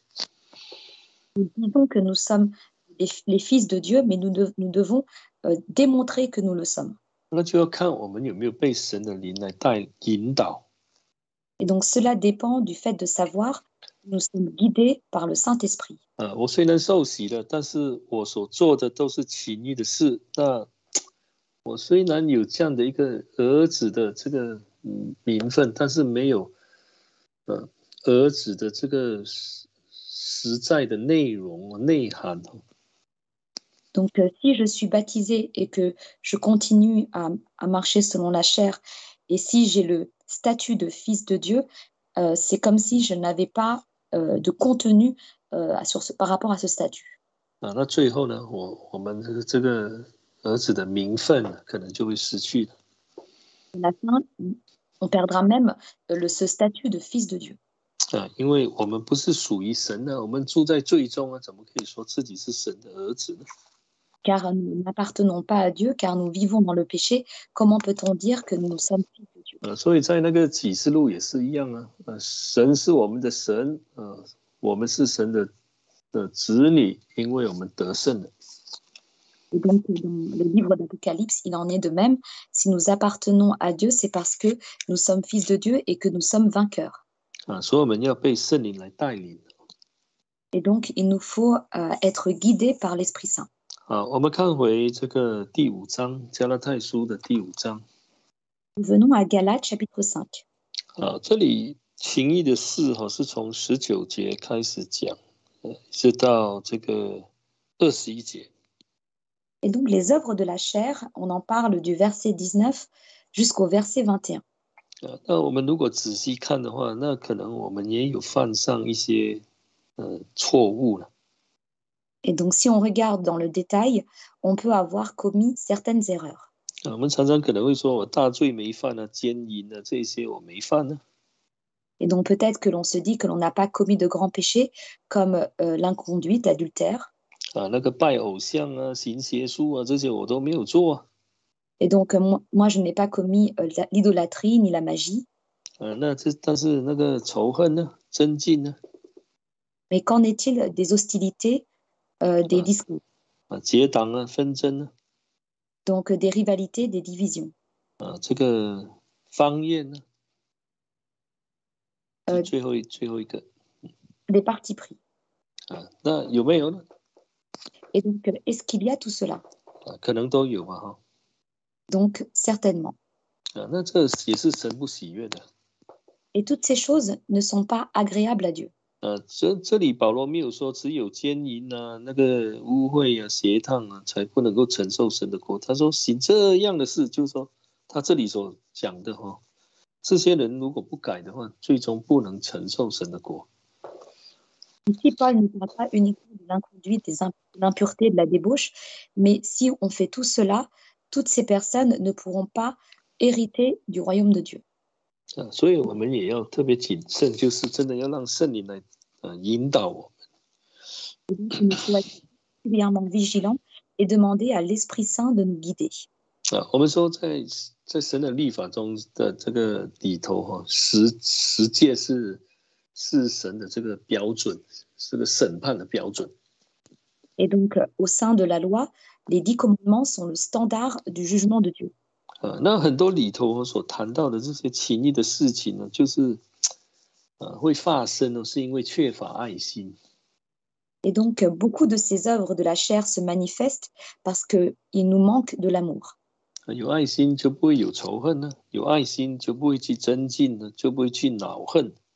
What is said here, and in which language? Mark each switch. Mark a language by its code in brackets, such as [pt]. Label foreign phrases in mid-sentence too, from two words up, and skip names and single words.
[fr] Nous disons que nous sommes les fils de Dieu, mais nous devons démontrer que nous le sommes. [zh] 那就要看我们有没有被神的灵来引导。 [fr] Et donc cela dépend du fait de savoir que nous sommes guidés par le Saint-Esprit. [zh] 我虽然受洗了，但是我所做的都是情欲的事。那我虽然有这样的一个儿子的这个名分，但是没有儿子的这个实在的内容内涵。 [fr] Donc si je suis baptisée et que je continue à marcher selon la chair, et si j'ai le statut de fils de Dieu, c'est comme si je n'avais pas de contenu par rapport à ce statut. [zh] 那最后呢，我们这个儿子的名分可能就会失去了。 [fr] À la fin, on perdra même ce statut de fils de Dieu. [zh] 因为我们不是属于神的，我们住在罪中啊，怎么可以说自己是神的儿子呢？ [fr] Car nous n'appartenons pas à Dieu, car nous vivons dans le péché. Comment peut-on dire que nous sommes fils de Dieu? [zh] 所以在那个启示录也是一样啊，神是我们的神，我们是神的子女，因为我们得胜了。 [fr] Et donc, dans le livre d'Apocalypse, il en est de même. Si nous appartenons à Dieu, c'est parce que nous sommes fils de Dieu et que nous sommes vainqueurs. [zh] 所以我们要被圣灵来带领。 [fr] Et donc, il nous faut être guidés par l'Esprit Saint. [zh] 我们看回这个第5章，加拉太书的第5章。 [fr] Nous venons à Galates chapitre 5. [zh] 这里情义的事是从19节开始讲，直到这个21节。 [fr] Et donc, les œuvres de la chair, on en parle du verset 19 jusqu'au verset 21. [zh] 那我们如果仔细看的话，那可能我们也有犯上一些错误了。 [fr] Et donc, si on regarde dans le détail, on peut avoir commis certaines erreurs. [zh] 我们常常可能会说，我大罪没犯啊，奸淫啊，这些我没犯呢。 [fr] Et donc, peut-être que l'on se dit que l'on n'a pas commis de grands péchés comme l'inconduite, l'adultère. [zh] 那个拜偶像啊、行邪术啊，这些我都没有做啊。 [fr] Et donc, moi, je n'ai pas commis l'idolâtrie ni la magie. [zh] 但是那个仇恨呢、争竞呢？ [fr] Mais qu'en est-il des hostilités, des discours, [zh] 结党啊、纷争呢？ [fr] donc des rivalités, des divisions, [zh] 这个方言呢？ 最后一个 [fr] des partis pris. [zh] 那有没有呢？ [fr] Et donc, est-ce qu'il y a tout cela? [zh] 可能都有嘛，哈。 [fr] Donc, certainement. [zh] 那这也是神不喜悦的。 [fr] Et toutes ces choses ne sont pas agréables à Dieu. [zh] 这里保罗没有说只有奸淫啊、那个污秽啊、邪荡啊，才不能够承受神的国。他说行这样的事，就是说他这里所讲的这些人如果不改的话，最终不能承受神的国。 [fr] Ici, Paul ne parle pas uniquement de l'inconduite, de l'impureté, de la débauche, mais si on fait tout cela, toutes ces personnes ne pourront pas hériter du royaume de Dieu. [zh] 所以我们也要特别谨慎，就是真的要让圣灵来引导我们。 [fr] Et donc, il nous faut être particulièrement vigilants et demander à l'Esprit Saint de nous guider. [zh] 我们说在神的律法中的这个里头十诫是神的这个标准，是个审判的标准。 [fr] Et donc, au sein de la loi, les 10 commandements sont le standard du jugement de Dieu. [zh] 那很多里头所谈到的这些情义的事情呢，就是会发生呢，是因为缺乏爱心。 [fr] Et donc, beaucoup de ces œuvres de la chair se manifestent parce qu'il nous manque de l'amour. [zh] 有爱心就不会有仇恨呢，有爱心就不会去争竞呢，就不会去恼恨。